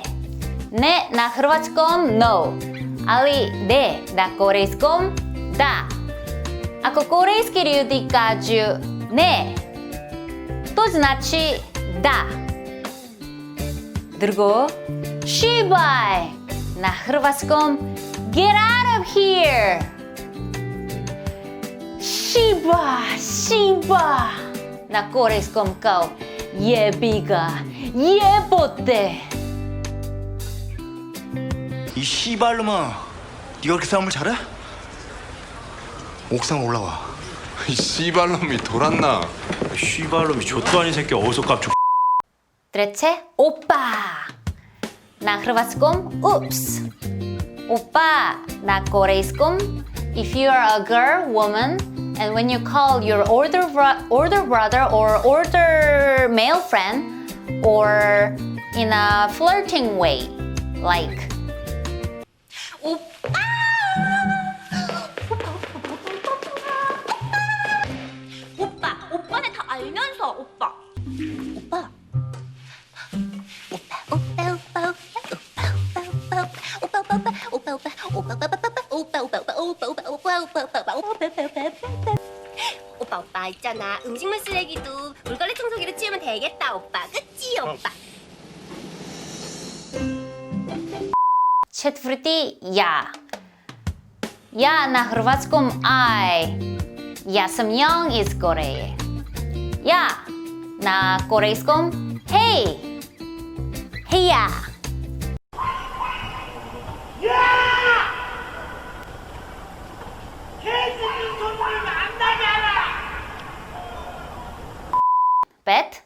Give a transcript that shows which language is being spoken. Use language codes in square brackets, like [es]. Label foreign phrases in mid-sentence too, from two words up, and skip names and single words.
[hr] Ne na hrvatskom no, ali de na korejskom da. Ako korejski ljudi kažu ne, to znači da. Drugo, šibaj. Na hrvatskom [en] get out of here. [hr] Šiba. Na korejskom kao jebi ga, jebote. [ko] 이 씨발놈아, 네가 그렇게 싸움을 잘해? 옥상 올라와. 이 씨발놈이 돌았나? 씨발놈이 좆도 아닌 새끼 어디서 깝쳐. [hr] Treće, opa. Na hrvatskom ups. Opa na korejskom [en] if you are a girl, woman, and when you call your older brother or older male friend or in a flirting way, like [ko] 오빠네 다 알면서 오빠. 오빠 있잖아. 음식물 쓰레기도 물걸레 청소기로 치우면 되겠다 오빠. 그치 오빠? [hr] Četvrti ja. Ja na hrvatskom aj. Ja sam Young iz Koreje. Ja na korejskom hej. Heja. Pet.